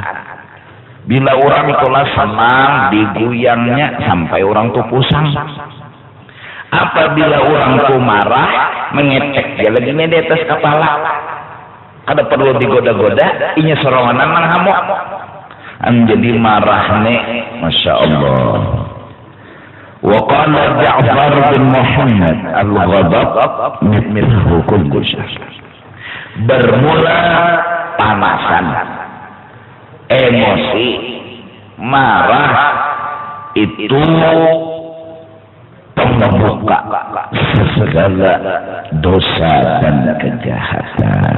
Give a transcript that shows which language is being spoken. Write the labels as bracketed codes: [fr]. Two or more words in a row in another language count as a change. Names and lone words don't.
[bjn] Bila orang itulah senang digoyangnya sampai orang tuh pusing. Apabila orang tuh marah mengetek dia lagi di atas kepala. Kada perlu digoda-goda, inya soronganan nang hamok. Jadi marah nih, [ar] ما شاء الله. وقال جعفر بن محمد الغضب مثله كل شيء. [bjn] Bermula panasan, emosi, marah itu pembuka segala dosa dan kejahatan.